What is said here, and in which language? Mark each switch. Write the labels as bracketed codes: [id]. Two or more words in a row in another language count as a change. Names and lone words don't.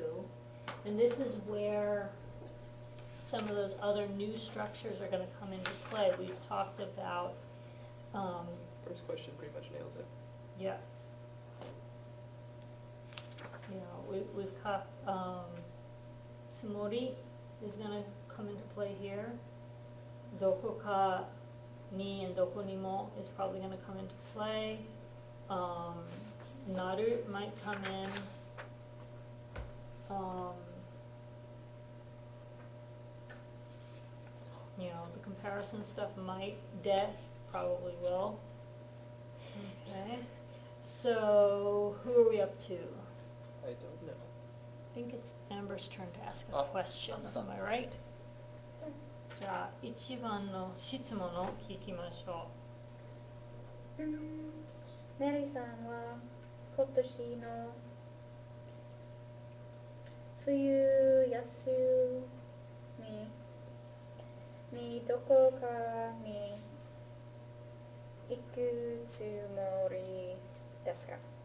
[en] And this is where some of those other new structures are going to come into play. We've talked about, First question pretty much nails it. yeah. You know, we've got, tsumori is going to come into play here. [ja] どこかに [en] and [ja] どこにも [en] is probably going to come into play. Naru might come in. You know, the comparison stuff might, de probably will. Okay, so who are we up to? I don't know. I think it's Amber's turn to ask a Oh, question, am I right? [ja] じゃあ、1番の質問を聞きましょメリーさんは今年の冬休みにどこかに行くつもりですか？